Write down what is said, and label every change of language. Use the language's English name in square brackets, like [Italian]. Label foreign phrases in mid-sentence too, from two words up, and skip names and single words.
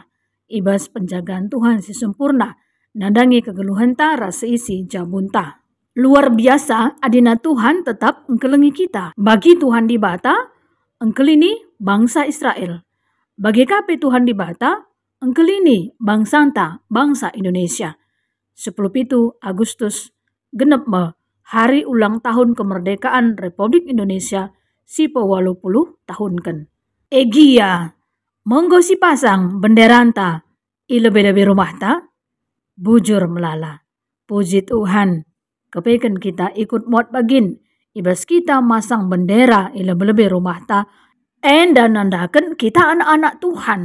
[Batak Karo] Ibas penjagaan Tuhan si sempurna. Nandangi kegeluhan ta rasa isi jabunta. [Indonesian] Luar biasa [Batak Karo] adina Tuhan tetap engkelengi kita. Bagi Tuhan di bata, engkelini bangsa Israel. Bagi kape Tuhan di bata, engkelini bangsanta bangsa Indonesia. [Indonesian] 10 Agustus [Batak Karo] genep me [Indonesian] hari ulang tahun kemerdekaan Republik Indonesia sipo 80 tahun ken. [Batak Karo] Egia, monggo si pasang benderanta ilebe-lebe rumah ta. Bujur melala. Puji Tuhan, kepeken kita ikut muat bagin. Ibas kita masang bendera ilebe-lebe rumah ta. Enda nandakan kita anak-anak Tuhan.